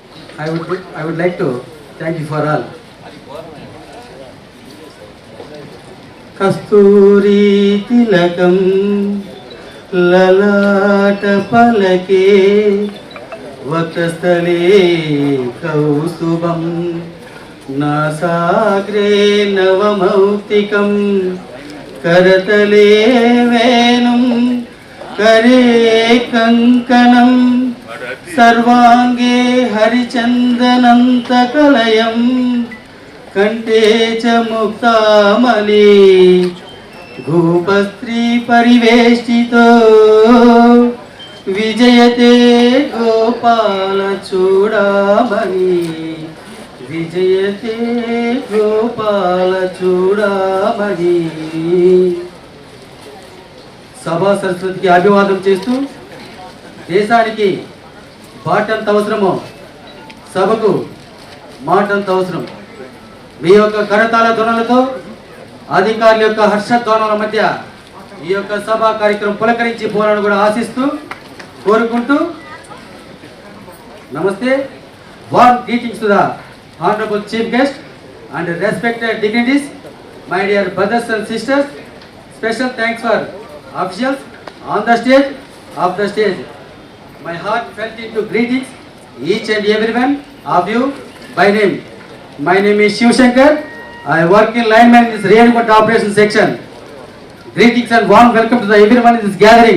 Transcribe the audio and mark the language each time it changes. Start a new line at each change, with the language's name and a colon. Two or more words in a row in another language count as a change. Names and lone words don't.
English: I would like to thank you for all.
Sanskrit: కస్తూరి తిలకం లలాట పలకే వక్షస్థలే కౌస్తుభం నాసాగ్రే నవమౌక్తికం కరతలే వేణుం करे कंकणं सर्वांगे हरिचंदनंतकलयं कंठे च मुक्तामली भूपस्त्री परिवेष्टितो विजयते गोपाल चूडामणि विजयते गोपाल चूडामणि
Telugu: సభా సరస్వతికి అభివాదం చేస్తూ దేశానికి బాటంత అవసరమో సభకు మాటంత అవసరం. మీ యొక్క కరతాళ ధ్వనులతో అధికారుల యొక్క హర్షధ్వానాల మధ్య ఈ యొక్క సభా కార్యక్రమం పులకరించి పోవాలని కూడా ఆశిస్తూ కోరుకుంటూ నమస్తే.
English: Warm greetings to the honorable chief guest and respected dignities, my dear brothers and sisters. Special thanks for officials on the stage, off the stage. My heart felt into greetings each and everyone of you by name. My name is Shiv Shankar. I work in lineman in this Reyanugunta operation section. Greetings and warm welcome to everyone in this gathering.